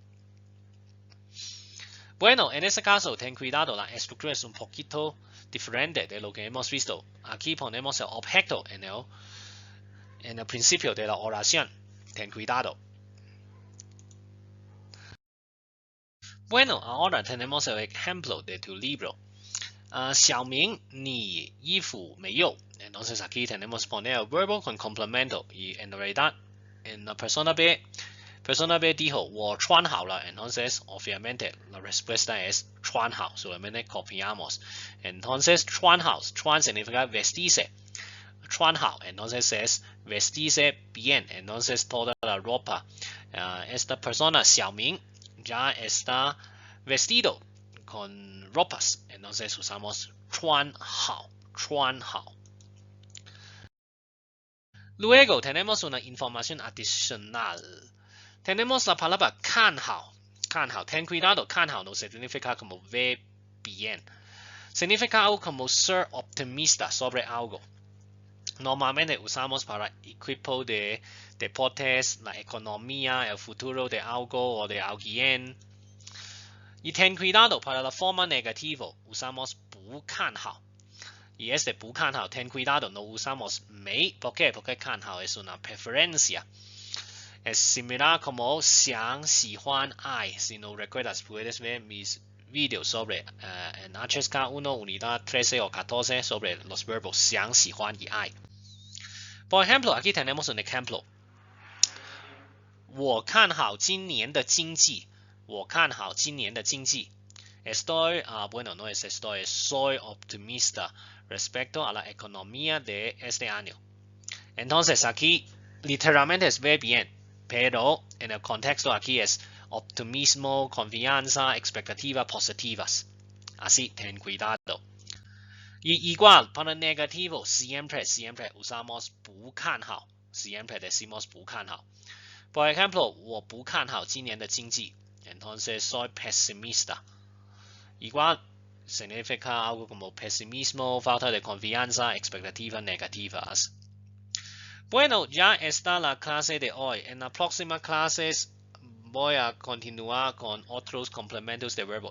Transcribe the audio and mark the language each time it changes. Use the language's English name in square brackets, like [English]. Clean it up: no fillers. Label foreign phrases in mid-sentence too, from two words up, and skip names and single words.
[Spanish] Bueno, en este caso, ten cuidado, la estructura es un poquito diferente de lo que hemos visto. Aquí ponemos el objeto en el principio de la oración. Ten cuidado. Bueno, ahora tenemos el ejemplo de tu libro. [Chinese] 小明，你衣服没有? [Spanish] Entonces aquí tenemos poner el verbo con complemento. Y en realidad, en la persona B dijo [Chinese] 我穿好了, [Spanish] entonces obviamente la respuesta es 穿好, solamente copiamos. Entonces 穿好, 穿 significa vestirse, 穿好, entonces es vestirse bien, entonces toda la ropa. Esta persona, 小明, ya está vestido con ropas, entonces usamos [Chinese] 穿好, 穿好. [Spanish] Luego tenemos una información adicional. Tenemos la palabra [Chinese] 看好, 看好, [Spanish] ten cuidado, 看好 no significa como ver bien. Significa algo como ser optimista sobre algo. Normalmente usamos para equipo de deportes, la economía, el futuro de algo o de alguien. Y ten cuidado, para la forma negativa usamos [Chinese] 不看好. [Spanish] Y este [Chinese] 不看好, [Spanish] ten cuidado, no usamos 没. ¿Por qué? Porque 看好 es una preferencia. Es similar como [Chinese] 想, 喜欢,爱. [Spanish] Si no recuerdas, puedes ver mis videos sobre en HSK1, unidad 13 o 14 sobre los verbos [Chinese] 想, 喜欢 [Spanish] y 爱. Por ejemplo, aquí tenemos un ejemplo. [Chinese] 我看好今年的经济. 我看好今年的经济. [Spanish] Estoy, bueno, no es estoy, soy optimista respecto a la economía de este año. Entonces aquí literalmente es ver bien, pero en el contexto aquí es optimismo, confianza, expectativas positivas. Así, ten cuidado. Y igual, para negativo, siempre usamos [Chinese] 不看好. [Spanish] Siempre decimos [Chinese] 不看好. [Spanish] Por ejemplo, [Chinese] 我不看好今年的经济. [Spanish] Entonces soy pesimista. Igual significa algo como pesimismo, falta de confianza, expectativas negativas. Bueno, ya está la clase de hoy. En la próxima clase voy a continuar con otros complementos de verbo.